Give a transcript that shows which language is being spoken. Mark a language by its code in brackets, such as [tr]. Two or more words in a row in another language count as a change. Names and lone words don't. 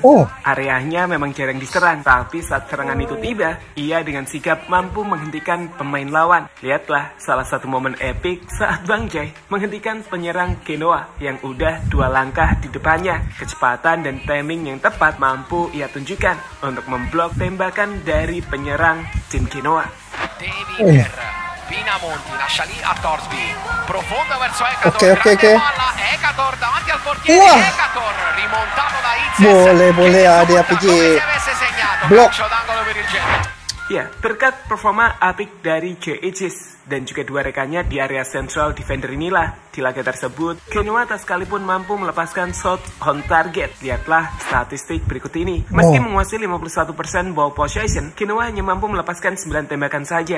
[id] Areanya memang jarang diserang, tapi saat serangan itu tiba, ia dengan sigap mampu menghentikan pemain lawan. Lihatlah salah satu momen epik saat Bang Jai menghentikan penyerang Genoa yang udah 2 langkah di depannya. Kecepatan dan timing yang tepat mampu ia tunjukkan untuk memblok tembakan dari penyerang tim Genoa. [it] Pinamonti lascia lì a Torsby, profondo verso Ekator, palla Ekator davanti al portiere, Ekator rimontato da Itzes, [id] boleh dia pergi blok. Ya, berkat performa apik dari Juventus dan juga 2 rekannya di area [en] central defender [id] inilah, di laga tersebut Genoa tak sekalipun mampu melepaskan [en] shot on target. [id] Lihatlah statistik berikut ini. Meski menguasai 51% [en] ball possession, [id] Genoa hanya mampu melepaskan 9 tembakan saja.